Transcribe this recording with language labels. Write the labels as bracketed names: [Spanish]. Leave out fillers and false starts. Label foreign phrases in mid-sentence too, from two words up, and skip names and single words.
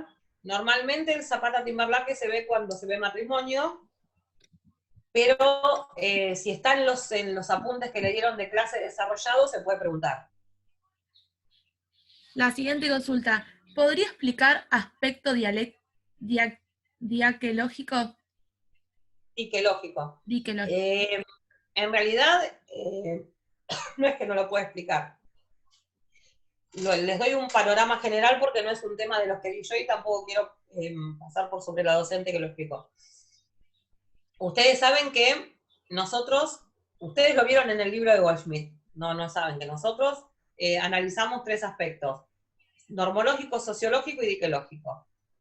[Spanish] Normalmente el Zapata-Timberlake se ve cuando se ve matrimonio, pero si está en los apuntes que le dieron de clase desarrollados, se puede preguntar. La siguiente consulta. ¿Podría explicar aspecto diaquelógico? Diquelógico. Diquelógico. En realidad, no es que no lo pueda explicar. Les doy un panorama general porque no es un tema de los que vi yo y tampoco quiero pasar por sobre la docente que lo explicó. Ustedes saben que nosotros, ustedes lo vieron en el libro de Goldschmidt, no saben que nosotros analizamos 3 aspectos: normológico, sociológico y diquelógico.